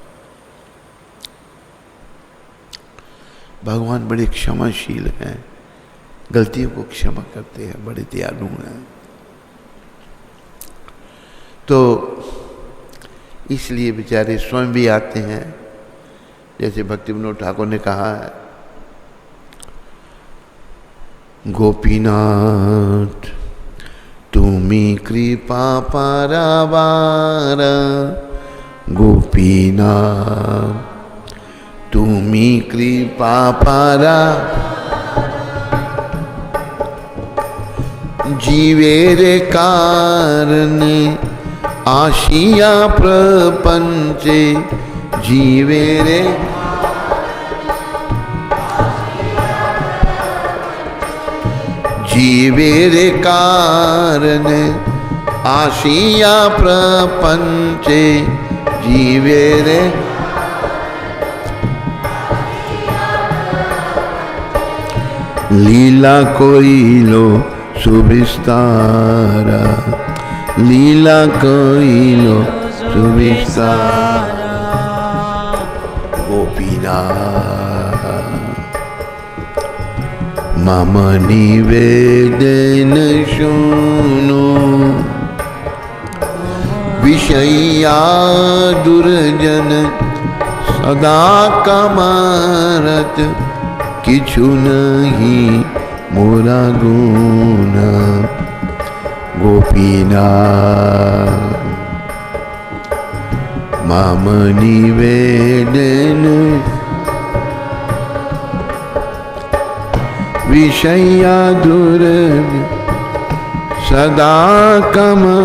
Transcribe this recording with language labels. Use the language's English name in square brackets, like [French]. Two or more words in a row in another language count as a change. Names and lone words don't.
[Hindi] भगवान बड़े क्षमाशील हैं, गलतियों को क्षमा करते हैं, बड़े दयालु हैं। तो इसलिए बेचारे स्वयं भी आते हैं, जैसे भक्ति विनोद ठाकुर ने कहा है, [Bangla] গোপীনাথ তুমি কৃপা পারাবার, গোপীনাথ তুমি কৃপা পারা, জীবের কারণ আসিয়া প্রপঞ্চে, জীবেরে জীবেরে কারণ আসিয়া প্রপঞ্চে, জীবেরে লীলা কৈ লো সুবিস্তারা, লীলা কৈ লো সুবিস্তারা। গোপীনাথ মম নিবেদন শুনো, বিষয়া দুর্জন সদা কমারত, কিছু নাহি মোরা গুণা। গোপীনাথ মম নিবেদন, বিষয়া দুর্জন সদা কম।